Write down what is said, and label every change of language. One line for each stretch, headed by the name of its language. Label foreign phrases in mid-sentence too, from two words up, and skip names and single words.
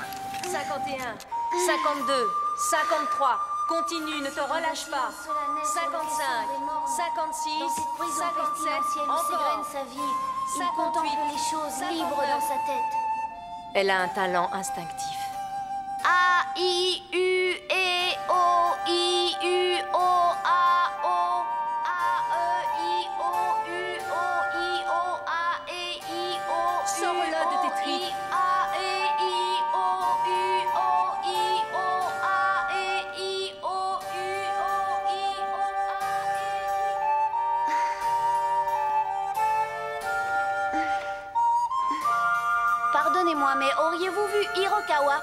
French: 51, 52, 53. Continue, ne te relâche pas. 55, 56, 57, encore. Sa vie. Il 58, contemple les choses 59. libres dans sa tête. Elle a un talent instinctif. A-I-U-E-O-I-U-O-A-O. A-E-I-O-U-O-I-O-A-E-I-O. Sors-le de tes tripes. Pardonnez-moi, mais auriez-vous vu Hirokawa?